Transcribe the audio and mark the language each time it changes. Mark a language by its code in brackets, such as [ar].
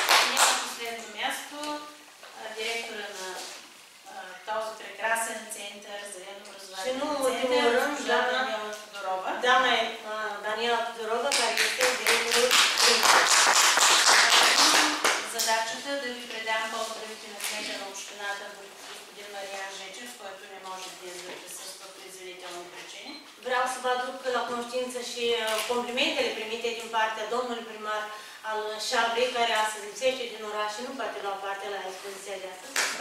[bg] И на последно място директора на този прекрасен център за образование, Дaniela Тодорова. [ro] Daniela Tudorova, care este directorul Clubului. [bg] Задачата да ви предам поздравите на кмета на общината господин Мариан Жечев, който не може днес да присъства по извинителни причини. [ro] Vreau să vă aduc la cunoștință și complimentele primite din partea domnului primar al Șablei, care astăzi lipsește din oraș și nu poate lua parte la expoziția de astăzi.